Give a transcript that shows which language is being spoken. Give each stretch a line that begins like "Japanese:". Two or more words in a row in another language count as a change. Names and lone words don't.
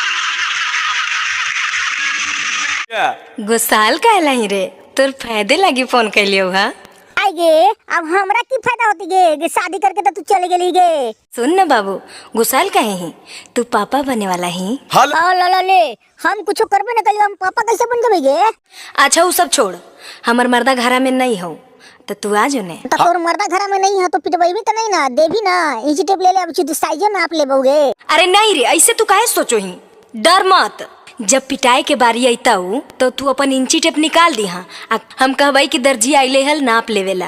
Magahi: गुसाल कहला ही रे तोर फायदे लगी फोन कैलियो हा। आई गे अब हमरा की फायदा होती गे शादी करके तो तू चले गेली गे। सुन न बाबू गुसाल कहे ही तू पापा बने वाला ही। ले हम कुछ करबे न कलियो हम पापा कैसे बन जेबे गे। अच्छा वो सब छोड़ हमर मर्दा घरा में नहीं हो तो तू आ जो ने। तो तोर मर्दा घरा में नहीं है तो पिटबई भी तो नहीं ना देवी ना इंची टेप ले ले अब तू साइज नाप ले बउगे। अरे नहीं रे ऐसे तू काहे सोचो ही डर मत जब पिटाई के बारी अइता तो तू अपन इंची टेप निकाल दी हाँ हम कहबाई कि दर्जी आइले हल नाप लेवेला।